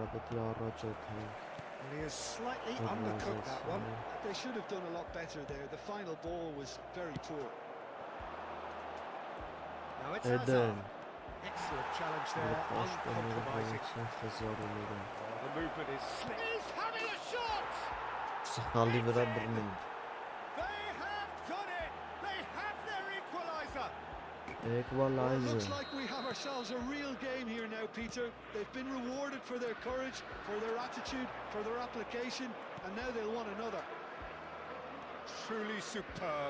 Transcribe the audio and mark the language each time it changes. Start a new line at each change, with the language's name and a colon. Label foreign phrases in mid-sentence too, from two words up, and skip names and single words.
English: And he has slightly undercooked that one. They should have done a lot better there. The final ball was very poor. Now it's Hazard. Excellent challenge there, uncompromising. Oh, the movement is slick. He's having a shot!
Armenian: Սխալի վրա բռնում
English: They have done it! They have their equaliser! Well, it looks like we have ourselves a real game here now, Peter. They've been rewarded for their courage, for their attitude, for their application, and now they'll want another. Truly superb.